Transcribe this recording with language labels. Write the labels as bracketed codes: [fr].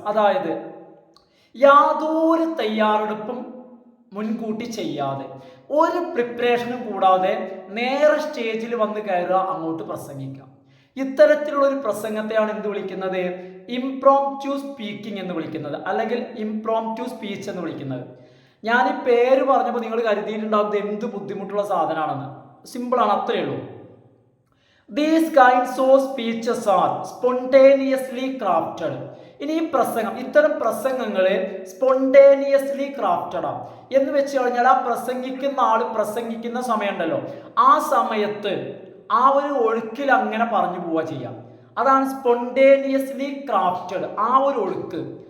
[ml] അതായത് യാതൊരു തയ്യാറെടുപ്പും മുൻകൂട്ടി ചെയ്യാതെ, ഒരു പ്രിപ്പറേഷനും കൂടാതെ നേരെ സ്റ്റേജിൽ വന്ന് കയറുക, അങ്ങോട്ട് പ്രസംഗിക്കാം. ഇത്തരത്തിലുള്ള ഒരു പ്രസംഗത്തെയാണ് എന്ത് വിളിക്കുന്നത്? ഇംപ്രോംപ്റ്റു സ്പീക്കിംഗ് എന്ന് വിളിക്കുന്നത്, അല്ലെങ്കിൽ ഇംപ്രോംപ്റ്റു സ്പീച്ച് എന്ന് വിളിക്കുന്നത്. ഞാൻ ഈ പേര് പറഞ്ഞപ്പോൾ നിങ്ങൾ കരുതിയിട്ടുണ്ടാകുന്നത് എന്ത് ബുദ്ധിമുട്ടുള്ള സാധനമാണെന്ന്. സിമ്പിളാണ്, അത്രയേ ഉള്ളൂ. [en] These kinds of speeches are spontaneously crafted. [ml] ഇനി ഈ പ്രസംഗം, ഇത്തരം പ്രസംഗങ്ങൾ സ്പോണ്ടേനിയസ്ലി ക്രാഫ്റ്റഡ് ആണ് എന്ന് വെച്ച് കഴിഞ്ഞാൽ ആ പ്രസംഗിക്കുന്ന ആൾ പ്രസംഗിക്കുന്ന സമയം ഉണ്ടല്ലോ, ആ സമയത്ത് ആ ഒരു ഒഴുക്കിൽ അങ്ങനെ പറഞ്ഞു പോവുക ചെയ്യാം. അതാണ് സ്പോണ്ടേനിയസ്ലി ക്രാഫ്റ്റഡ്, ആ ഒരു ഒഴുക്ക്.